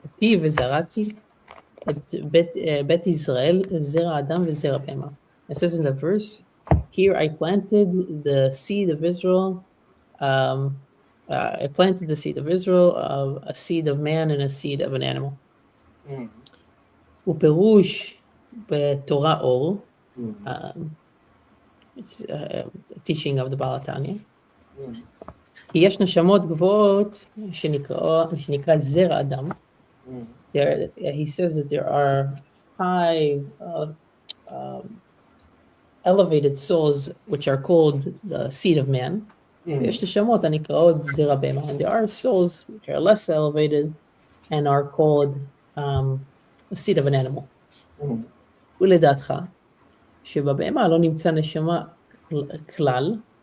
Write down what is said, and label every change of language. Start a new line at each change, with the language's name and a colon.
Hebrew: kati וזרעתי את בית ישראל זרע אדם וזרע בהמה.
English: It says in the verse, here I planted the seed of Israel. I planted the seed of Israel, a seed of man and a seed of an animal.
Hebrew: ופירוש בתורה אור,
English: it's a teaching of the Baal HaTanya.
Hebrew: כי יש נשמות גבוהות שנקרא זרע אדם.
English: He says that there are 5 elevated souls which are called the seed of man.
Hebrew: ויש נשמות הנקראות זרע בהמה.
English: And there are souls which are less elevated and are called the seed of an animal.
Hebrew: ולדעתך, שבבהמה לא נמצא נשמה כלל,